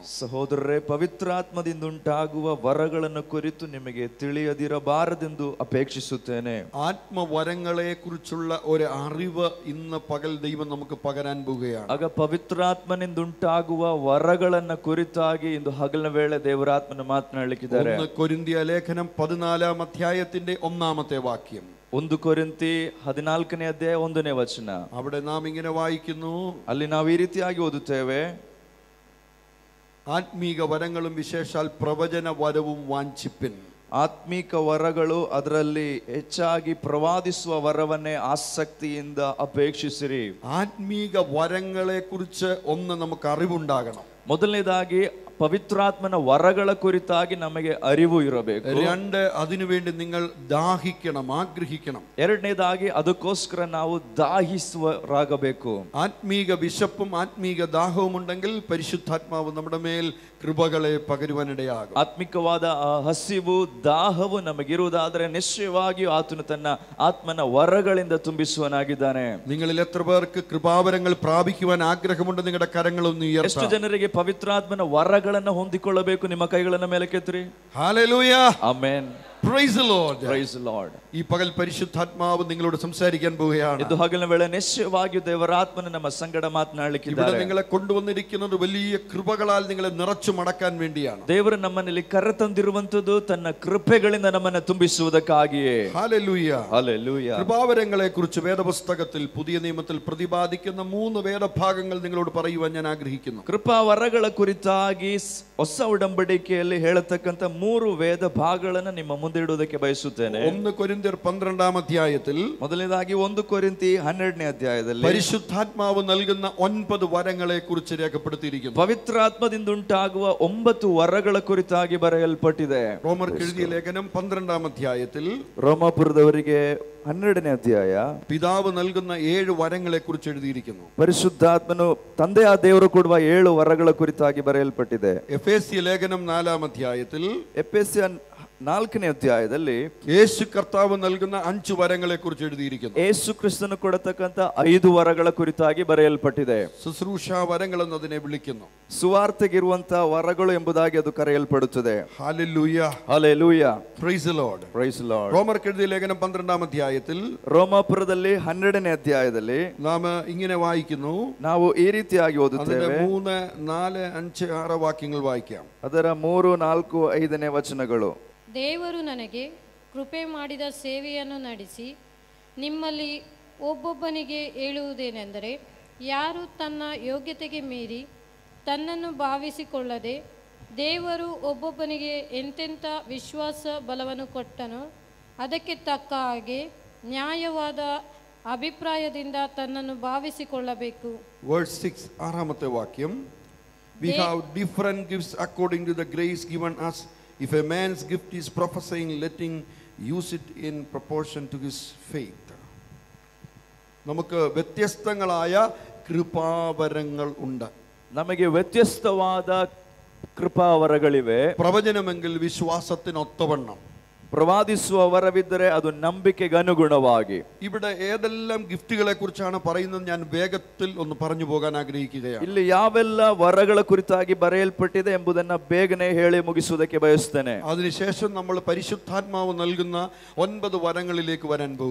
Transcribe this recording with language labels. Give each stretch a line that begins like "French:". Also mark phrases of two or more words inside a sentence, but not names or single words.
Kannada: ಸಹೋದರರೇ, ಪವಿತ್ರಾತ್ಮದಿಂದುಂಟಾಗುವ ವರಗಳನ್ನು ಕುರಿತು ನಿಮಗೆ ತಿಳಿಯದಿರಬಾರದೆಂದು ಅಪೇಕ್ಷಿಸುತ್ತೇನೆ.
Malayalam: ആത്മവരങ്ങളെ കുറിച്ചുള്ള ഒരു അറിവ് ഇന്ന് പകൽ ദൈവം നമുക്ക് പകരാൻ പോവുകയാണ്.
Kannada: ಆಗ ಪವಿತ್ರಾತ್ಮನಿಂದುಂಟಾಗುವ ವರಗಳನ್ನ ಕುರಿತಾಗಿ ಇಂದು ಹಗಲಿನ ವೇಳೆ ದೇವರಾತ್ಮನ ಮಾತನಾಡಲಿಕ್ಕಿದ್ದಾರೆ.
Malayalam: 1 കൊരിന്ത്യ ലേഖനം 14ാം അധ്യായത്തിന്റെ 1ാമത്തെ വാക്യം.
Kannada: 1 ಕೊರಿಂಥಿ 14ನೇ ಅಧ್ಯಾಯ 1ನೇ ವಚನ.
Malayalam: അവിടെ നാം ഇങ്ങനെ വായിക്കുന്നു.
Kannada: ಅಲ್ಲಿ ನಾವು ಈ ರೀತಿಯಾಗಿ ಓದುತ್ತೇವೆ.
Malayalam: ആത്മീക വരങ്ങളും വിശേഷാൽ പ്രവചന വരവും വാഞ്ചിപ്പിൻ.
Kannada: ಆತ್ಮಿಕ ವರಗಳು, ಅದರಲ್ಲಿ ಹೆಚ್ಚಾಗಿ ಪ್ರವಾದಿಸುವ ವರವನ್ನೇ ಆಸಕ್ತಿಯಿಂದ ಅಪೇಕ್ಷಿಸಿರಿ.
Malayalam: ആത്മീക വരങ്ങളെ കുറിച്ച് ഒന്ന് നമുക്ക് അറിവുണ്ടാകണം.
Kannada: ಮೊದಲನೇದಾಗಿ ಪವಿತ್ರಾತ್ಮನ ವರಗಳ ಕುರಿತಾಗಿ ನಮಗೆ ಅರಿವು ಇರಬೇಕು. 2,
Malayalam: അതിനുവേണ്ടി നിങ്ങൾ ദാഹിക്കണം, ആഗ്രഹിക്കണം.
Kannada: ಎರಡನೇದಾಗಿ ಅದಕ್ಕೋಸ್ಕರ ನಾವು ದಾಹಿಸುವರಾಗಬೇಕು.
Malayalam: ആത്മീക വിശപ്പും ആത്മീക ദാഹവും ഉണ്ടെങ്കിൽ പരിശുദ്ധാത്മാവ് നമ്മുടെ മേൽ കൃപകളെ പകരുവാനിടയാകും.
Kannada: ಆತ್ಮಿಕವಾದ ಹಸಿವು ದಾಹವು ನಮಗಿರುವುದಾದರೆ ನಿಶ್ಚಯವಾಗಿಯೂ ಆತನು ತನ್ನ ಆತ್ಮನ ವರಗಳಿಂದ ತುಂಬಿಸುವನಾಗಿದ್ದಾನೆ.
Malayalam: നിങ്ങളിൽ എത്ര പേർക്ക് കൃപാവരങ്ങൾ പ്രാപിക്കുവാൻ ആഗ്രഹമുണ്ട്? നിങ്ങളുടെ കരങ്ങളൊന്ന് ഉയർത്താം.
Kannada: ಎಷ್ಟು ಜನರಿಗೆ ಪವಿತ್ರಾತ್ಮನ ವರಗಳನ್ನು ಹೊಂದಿಕೊಳ್ಳಬೇಕು? ನಿಮ್ಮ ಕೈಗಳನ್ನ ಮೇಲಕ್ಕೆತ್ತಿರಿ.
Malayalam: ഹല്ലേലൂയ.
Kannada: ಆಮೆನ್.
English: Praise the Lord. Praise the Lord.
Malayalam: ഈ പകൽ പരിശുദ്ധാത്മാവ് നിങ്ങളോട് സംസാരിക്കാൻ പോവുകയാണ്.
Kannada: ಇದು ಹಗಲಿನ ವೇಳೆ ನಿಶ್ಚಯವಾಗಿಯೂ ದೇವರಾತ್ಮನು ನಮ್ಮ ಸಂಗಡ ಮಾತನಾಡಲಿಕ್ಕಿದ್ದಾರೆ.
Malayalam: ഇവിടെ നിങ്ങളെ കൊണ്ടുവന്നിരിക്കുന്നത് വലിയ കൃപകളാൽ നിങ്ങളെ നിറച്ചു മടക്കാൻ വേണ്ടിയാണ്.
Kannada: ದೇವರು ನಮ್ಮಲ್ಲಿ ಕರೆತಂದಿರುವಂತದ್ದು ತನ್ನ ಕೃಪೆಗಳಿಂದ ನಮ್ಮನ್ನು ತುಂಬಿಸುವುದಕ್ಕಾಗಿಯೇ.
Malayalam: ഹല്ലേലൂയ. ഹല്ലേലൂയ. കൃപാവരങ്ങളെ കുറിച്ച് വേദപുസ്തകത്തിൽ പുതിയ നിയമത്തിൽ പ്രതിപാദിക്കുന്ന 3 വേദഭാഗങ്ങൾ നിങ്ങളോട് പറയുവാൻ ഞാൻ ആഗ്രഹിക്കുന്നു.
Kannada: ಕೃಪಾವರಗಳ ಕುರಿತಾಗಿ ಹೊಸ ಉಡಂಬಡಿಕೆಯಲ್ಲಿ ಹೇಳತಕ್ಕಂತ 3 ವೇದ ಭಾಗಗಳನ್ನು ನಿಮ್ಮ ಮುಂದೆ ಇಡುವುದಕ್ಕೆ ಬಯಸುತ್ತೇನೆ.
Malayalam: 1 ಕೊರಿಂಥ್ಯർ 12-ാം അധ്യായത്തിൽ
Kannada: ಮೊದಲನೇದಾಗಿ 1 ಕೊರಿಂಥಿ 12ನೇ ಅಧ್ಯಾಯದಲ್ಲಿ
Malayalam: പരിശുദ്ധാത്മാവ് നൽകുന്ന 9 വരങ്ങളെ കുറിച്ച് രേഖപ്പെടുത്തിയിരിക്കുന്നു.
Kannada: ಪವಿತ್ರಾತ್ಮದಿಂದ ಉಂಟಾಗುವ 9 ವರಗಳ ಕುರಿತಾಗಿ ಬರೆಯಲ್ಪಟ್ಟಿದೆ.
Malayalam: റോമർക്ക് എഴുതിയ ലേഖനം 12-ാം അധ്യായത്തിൽ
Kannada: ರೋಮಾಪುರದವರಿಗೆ 12ನೇ ಅಧ್ಯಾಯ
Malayalam: പിതാവ് നൽകുന്ന 7 വരങ്ങളെ കുറിച്ച് എഴുതിയിരിക്കുന്നു.
Kannada: ಪರಿಶುದ್ಧಾತ್ಮನು ತಂದೆಯ ದೇವರು ಕೊಡುವ 7 ವರಗಳ ಕುರಿತಾಗಿ ಬರೆಯಲ್ಪಟ್ಟಿದೆ.
Malayalam: എഫേസ്യ ലേഖനം 4-ാം അധ്യായത്തിൽ
Kannada: ಎಫೆಸ್ಯ 4ನೇ ಅಧ್ಯಾಯದಲ್ಲಿ
Malayalam: യേശു കർത്താവ് നൽകുന്ന 5 വരങ്ങളെ കുറിച്ച് എഴുതിയിരിക്കുന്നു.
Kannada: ಯೇಸು ಕ್ರಿಸ್ತನು ಕೊಡತಕ್ಕಂತ 5 ವರಗಳ ಕುರಿತಾಗಿ ಬರೆಯಲ್ಪಟ್ಟಿದೆ.
Malayalam: ശുശ്രൂഷാ വരങ്ങൾ എന്നതിനെ വിളിക്കുന്നു.
Kannada: ಸುವಾರ್ತೆಗಿರುವಂತಹ ವರಗಳು ಎಂಬುದಾಗಿ ಅದು ಕರೆಯಲ್ಪಡುತ್ತದೆ.
Malayalam: ഹല്ലേലൂയ,
Kannada: ಹಲ್ಲೆಲೂಯ,
English: Praise the Lord. Praise the Lord.
Malayalam: റോമർക്ക് എഴുതിയ ലേഖനം 12-ാം അധ്യായത്തിൽ
Kannada: ರೋಮಾಪುರದಲ್ಲಿ 12ನೇ ಅಧ್ಯಾಯದಲ್ಲಿ
Malayalam: നാം ഇങ്ങനെ വായിക്കുന്നു.
Kannada: ನಾವು ಈ ರೀತಿಯಾಗಿ ಓದುತ್ತೇವೆ.
Malayalam: 3, 4, 5, 6 ವಾಕ್ಯങ്ങൾ വായിക്കാം.
Kannada: ಅದರ 3, 4, 5ನೇ ವಚನಗಳು. ದೇವರು ನನಗೆ ಕೃಪೆ ಮಾಡಿದ ಸೇವೆಯನ್ನು ನಡೆಸಿ ನಿಮ್ಮಲ್ಲಿ ಒಬ್ಬೊಬ್ಬನಿಗೆ ಹೇಳುವುದೇನೆಂದರೆ, ಯಾರು ತನ್ನ ಯೋಗ್ಯತೆಗೆ ಮೀರಿ ತನ್ನನ್ನು ಭಾವಿಸಿಕೊಳ್ಳದೆ ದೇವರು ಒಬ್ಬೊಬ್ಬನಿಗೆ ಎಂತೆಂಥ ವಿಶ್ವಾಸ ಬಲವನ್ನು ಕೊಟ್ಟನೋ ಅದಕ್ಕೆ ತಕ್ಕ ಹಾಗೆ ನ್ಯಾಯವಾದ ಅಭಿಪ್ರಾಯದಿಂದ ತನ್ನನ್ನು ಭಾವಿಸಿಕೊಳ್ಳಬೇಕು. Verse 6, 6ാമത്തെ വാക്യം.
English: We have different gifts according to the grace given us. If a man's gift is prophesying, let him use it in proportion to his faith.
Malayalam: നമുക്ക് വ്യത്യസ്തങ്ങളായ കൃപാവരങ്ങൾ ഉണ്ട്.
Kannada: ನಮಗೆ ವ್ಯತ್ಯಸ್ತವಾದ ಕೃಪಾವರಗಳಿವೆ.
Malayalam: പ്രവചനമെങ്കിൽ വിശ്വാസത്തിനൊത്തവണ്ണം,
Kannada: ಪ್ರವಾದಿಸುವ ವರವಿದ್ದರೆ ಅದು ನಂಬಿಕೆಗೆ ಅನುಗುಣವಾಗಿ.
Malayalam: ഇവിടെ ഏതെല്ലാം ഗിഫ്റ്റുകളെ കുറിച്ചാണ് പറയുന്നത് ഞാൻ വേഗത്തിൽ ഒന്ന് പറഞ്ഞു പോകാൻ ആഗ്രഹിക്കുകയാണ്.
Kannada: ಇಲ್ಲಿ ಯಾವೆಲ್ಲ ವರಗಳ ಕುರಿತಾಗಿ ಬರೆಯಲ್ಪಟ್ಟಿದೆ ಎಂಬುದನ್ನ ಬೇಗನೆ ಹೇಳಿ ಮುಗಿಸುವುದಕ್ಕೆ ಬಯಸುತ್ತೇನೆ.
Malayalam: അതിനുശേഷം നമ്മൾ പരിശുദ്ധാത്മാവ് നൽകുന്ന 9 വരങ്ങളിലേക്ക് വരാൻ പോകുന്നു.